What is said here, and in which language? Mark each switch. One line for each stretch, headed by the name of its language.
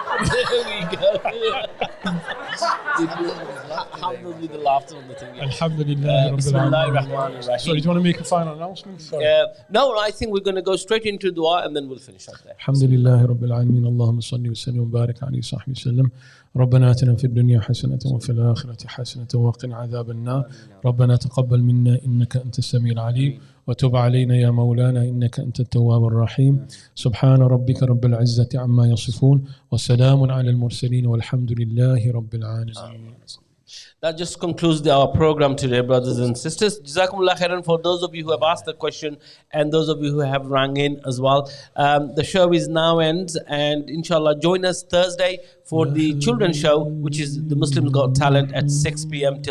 English: There we go. Alhamdulillah, the laughter on the thing. Alhamdulillah. Bismillahirrahmanirrahim. So, do you want to make a final announcement? No, I think we're going to go straight into dua and then we'll finish up there.
Arabic: Alhamdulillah Rabbil Alameen. Allahumma salli wa sallim wa barik alayhi wa sahbihi wa sallam. ربنا آتنا في الدنيا حسنة وفي الآخرة حسنة وقنا عذاب النار ربنا تقبل منا إنك أنت السميع العليم وتب علينا يا مولانا إنك أنت التواب الرحيم سبحان ربك رب العزة عما يصفون وسلام على المرسلين والحمد لله رب العالمين.
English: That just concludes our program today, brothers and sisters. Jazakumullah khairan for those of you who have asked the question and those of you who have rang in as well. The show is now ends, and inshallah join us Thursday for the children's show, which is the Muslims Got Talent at 6 p.m.